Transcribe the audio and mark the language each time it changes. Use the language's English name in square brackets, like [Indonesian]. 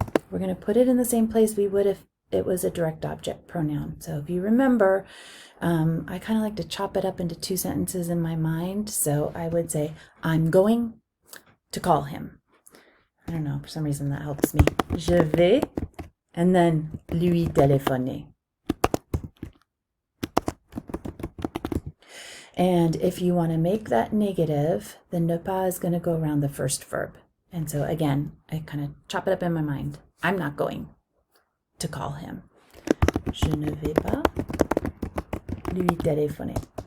[English] We're going to put it in the same place we would if it was a direct object pronoun. So if you remember, I kind of like to chop it up into two sentences in my mind. So I would say, I'm going, to call him. I don't know, for some reason that helps me. [French] Je vais, [English] and then [French] lui téléphoner. [English] And if you want to make that negative, the ne pas is going to go around the first verb. And so again, I kind of chop it up in my mind. I'm not going to call him. [French] Je ne vais pas lui téléphoner.